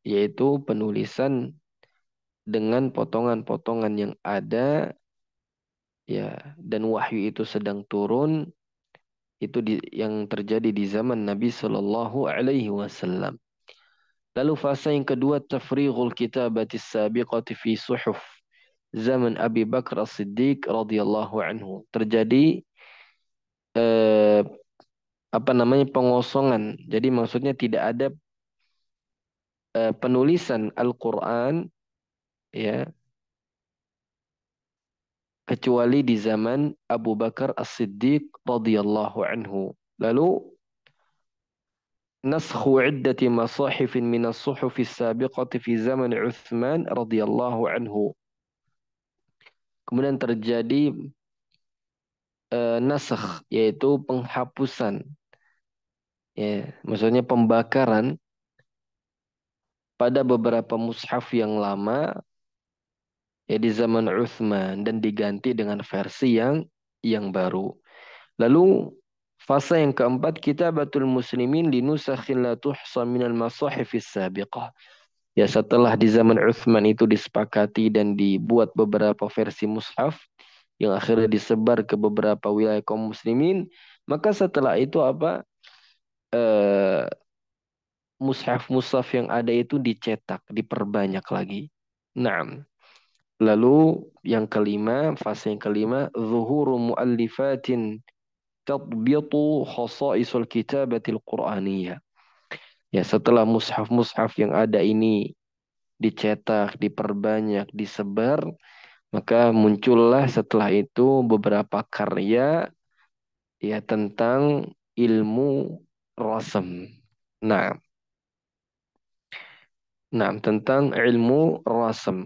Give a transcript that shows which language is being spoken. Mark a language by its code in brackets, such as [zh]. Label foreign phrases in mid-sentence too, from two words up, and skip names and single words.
[id] yaitu penulisan dengan potongan-potongan yang ada, ya, dan wahyu itu sedang turun, itu yang terjadi di zaman Nabi [ar] صلى الله عليه وسلم. [id] Lalu fase yang kedua, [ar] تفريغ الكتابة السابقة في صحف زمن أبي بكر الصديق رضي الله عنه. [id] Terjadi eh, apa namanya, pengosongan. Jadi maksudnya tidak ada penulisan Al-Qur'an, ya, kecuali di zaman Abu Bakar As-Siddiq [ar] رضي الله عنه. Lalu نسخ عدة مصاحف من الصحف السابقة في زمن عثمان رضي الله عنه. [id] Kemudian terjadi nasakh, yaitu penghapusan, ya, maksudnya pembakaran pada beberapa mushaf yang lama, ya, di zaman Uthman, dan diganti dengan versi yang baru. Lalu fase yang keempat, [ar] كتابة المسلمين لنسخ لا تحصى من المصاحف السابقة. [id] Ya, setelah di zaman Uthman itu disepakati dan dibuat beberapa versi mushaf yang akhirnya disebar ke beberapa wilayah kaum muslimin, maka setelah itu apa? Eh, Mushaf-mushaf yang ada itu dicetak, diperbanyak lagi. Nah, lalu yang kelima, fase yang kelima, [ar] ظهور مؤلفات تضبط خصائص الكتابة القرآنية. [id] Ya, setelah mushaf-mushaf yang ada ini dicetak, diperbanyak, disebar, maka muncullah setelah itu beberapa karya, ya, tentang ilmu rasam. Nah, nah, tentang ilmu rasam.